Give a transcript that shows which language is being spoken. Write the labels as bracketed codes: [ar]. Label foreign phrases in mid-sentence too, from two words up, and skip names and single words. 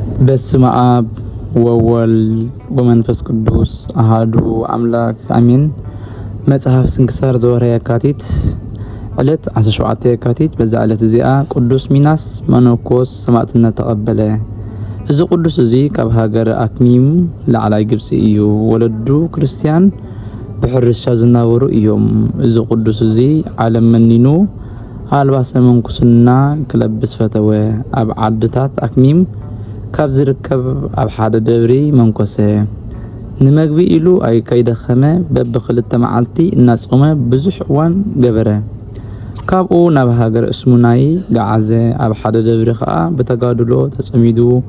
[gez] በስመ አብ ወወልድ ወመንፈስ ቅዱስ አሃዱ አምላክ አሜን። መጽሐፍ ስንክሳር ዘወርኃ የካቲት ዕለት 17 የካቲት። [ti] በዛ ዕለት እዚኣ [am] ቅዱስ ሚናስ መነኮስ ሰማዕትነት ተቀበለ። [gez] እዚ [ti] ቅዱስ እዚ ካብ ሃገር አክሚም ላዕላይ ግብፂ እዩ። ወለዱ ክርስቲያን ብሕርሻ ዝነበሩ እዮም። እዚ ቅዱስ እዚ ዓለም መኒኑ አልባሰ መንኩስና ክለብስ ፈተወ። ኣብ ዓድታት አክሚም ካብ ዝርከብ ኣብ ሓደ ደብሪ መንኮሰ። ንመግቢ ኢሉ ኣይ ከይደኸመ በብክልተ መዓልቲ እናጾመ ብዙሕ እዋን ገበረ። ካብኡ ናብ ሃገር እስሙናይ ገዓዘ። ኣብ ሓደ ደብሪ ከዓ ብተጋድሎ ተጸሚዱ